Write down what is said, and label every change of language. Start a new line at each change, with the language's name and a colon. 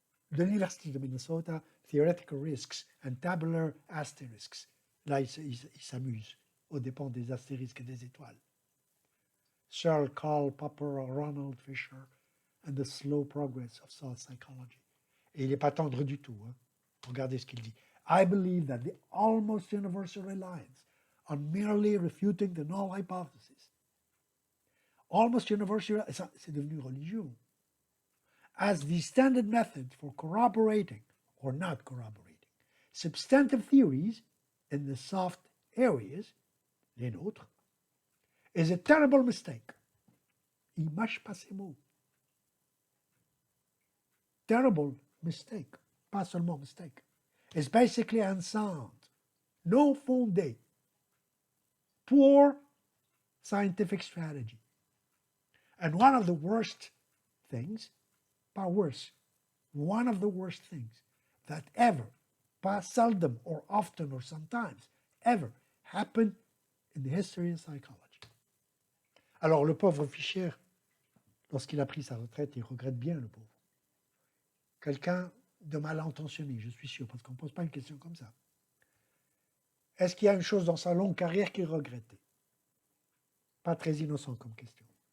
French: De l'Université de Minnesota, Theoretical Risks and Tabular Asterisks. Là, il s'amuse aux dépens des astérisques et des étoiles.
English: Sir Karl Popper, Ronald Fisher, and the Slow Progress of Thought Psychology.
French: Et il n'est pas tendre du tout. Hein. Regardez ce qu'il dit.
English: I believe that the almost universal reliance on merely refuting the null hypothesis, almost universal,
French: c'est devenu religion,
English: as the standard method for corroborating or not corroborating substantive theories in the soft areas,
French: les nôtres,
English: is a terrible mistake.
French: Il mâche pas ses mots.
English: Terrible mistake,
French: pas seulement
English: mistake. It's basically unsound, no fondé, poor scientific strategy. And one of the worst things, pas worse, one of the worst things that ever, pas seldom or often or sometimes, ever happened in the history of psychology.
French: Alors le pauvre Fischer, lorsqu'il a pris sa retraite, il regrette bien le pauvre. Quelqu'un de mal intentionné, je suis sûr, parce qu'on ne pose pas une question comme ça. Est-ce qu'il y a une chose dans sa longue carrière qu'il regrettait? Pas très innocent comme question.